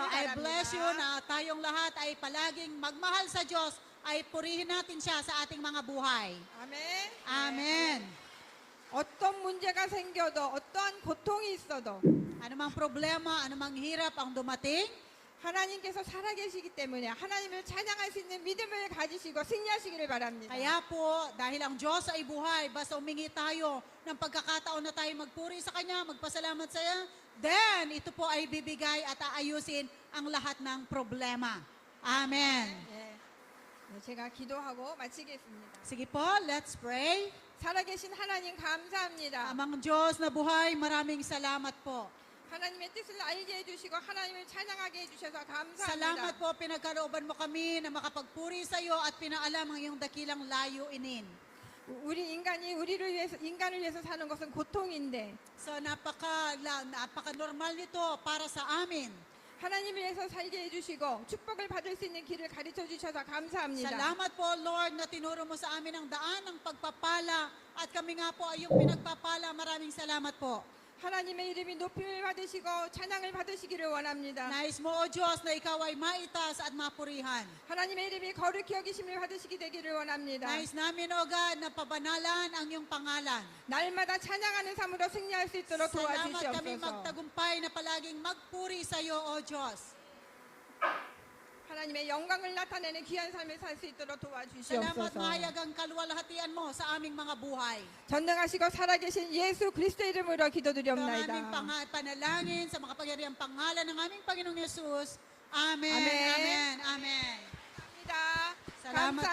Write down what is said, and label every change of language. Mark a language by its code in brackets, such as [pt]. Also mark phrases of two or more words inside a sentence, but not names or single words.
[en] So I [ko] 바랍니다. [en] bless you [tl] na tayong lahat ay palaging magmahal sa Diyos, ay purihin natin siya sa ating mga buhay. [ko] 아멘. [tl] Amen. 어떤 문제가 생겨도 어떠한 고통이 있어도 Anumang problema, anumang hirap ang dumating, 하나님께서 살아계시기 때문에 하나님을 찬양할 수 있는 믿음을 가지시고 승리하시기를 바랍니다. kaya po, dahil ang Diyos ay buhay, basta umingi tayo ng pagkakataon na tayo magpuri sa Kanya, magpasalamat sa Kanya, then ito po ay bibigay at aayusin ang lahat ng problema. Amen. [ko] 예. 네, 제가 기도하고 마치겠습니다. [tl] Sige po, [en] let's pray. [ko] 살아계신 하나님 감사합니다. [tl] Amang Diyos na buhay, maraming salamat po. [ko] 하나님의 뜻을 알게 해주시고 하나님을 찬양하게 해주셔서 감사합니다. [tl] Salamat po, pinagkalooban mo kami na makapagpuri sa iyo at pinaalam ang iyong dakilang layuinin. [ko] 우리 인간을 위해서 사는 것은 고통인데 [tl] So napaka-normal nito para sa amin. [ko] 하나님을 위해서 살게 해주시고 축복을 받을 수 있는 길을 가르쳐 주셔서 감사합니다. [tl] Salamat po, Lord, na tinuro mo sa amin ang daan ng pagpapala at kami nga po ay yung pinagpapala. Maraming salamat po. [ko] 하나님의 이름이 높임을 받으시고 찬양을 받으시기를 원합니다. [tl] Nais mo, O Diyos, na ikaw ay maitas at mapurihan. [ko] 하나님의 이름이 거룩히 여기심을 받으시게 되기를 원합니다. [tl] Nais namin, [en] O God, [tl] na pabanalan ang iyong pangalan. [ko] 날마다 찬양하는 삶으로 승리할 수 있도록 [tl] Salamat kami [ko] 도와주시옵소서. [tl] magtagumpay na palaging magpuri sa iyo, O Diyos. [ko] 하나님의 영광을 나타내는 귀한 삶을 살 수 있도록 [tl] Salamat [ko] 도와주시옵소서. [tl] mahayag ang kaluwalhatian mo sa aming mga buhay. [ko] 전능하시고 살아계신 예수 그리스도 이름으로 [tl] Ito ang aming [ko] 기도드리옵나이다. [tl] panalangin sa makapangyarihang pangalan ng aming Panginoong Yesus. Amen. Amen. Amen. Amen. [ko] 감사합니다.